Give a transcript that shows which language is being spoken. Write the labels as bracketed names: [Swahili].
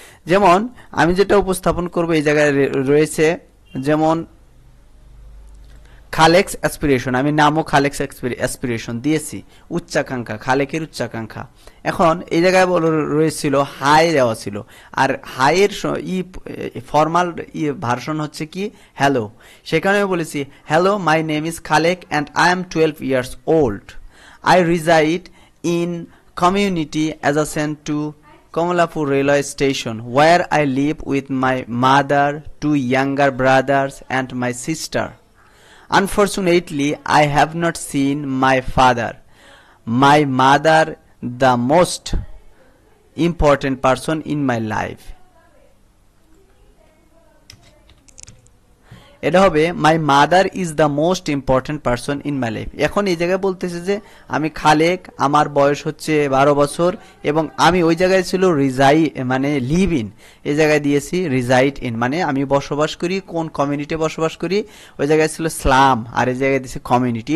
[Bangla] যেমন আমি যেটা উপস্থাপন করব এই জায়গায় রয়েছে, যেমন খালেক্স অ্যাসপিরেশন, আমি নামও খালেক্স অ্যাসপিরেশন দিয়েছি। উচ্চাকাঙ্ক্ষা, খালেকের উচ্চাকাঙ্ক্ষা। এখন এই জায়গায় রয়েছিল হাই দেওয়া ছিল, আর হাইয়ের ফর্মাল ভার্সন হচ্ছে কি হ্যালো। সেখানে বলেছি [English] Hello, my name is Khalek and I am 12 years old. I reside in community adjacent to Kamalapur railway station, where I live with my mother, 2 younger brothers and my sister. Unfortunately, I have not seen my father. My mother, the most important person in my life. [Bangla] এটা হবে [English] My mother is the most important person in my life. [Bangla] এখন এই জায়গায় বলতেছে যে আমি খালেক, আমার বয়স হচ্ছে 12 বছর, এবং আমি ওই জায়গায় ছিল মানে লিভ ইন, এই জায়গায় দিয়েছি রিজাইড ইন, মানে আমি বসবাস করি, কোন কমিউনিটি বসবাস করি, ওই জায়গায় ছিল স্লাম, আর এই জায়গায় দিয়েছে কমিউনিটি।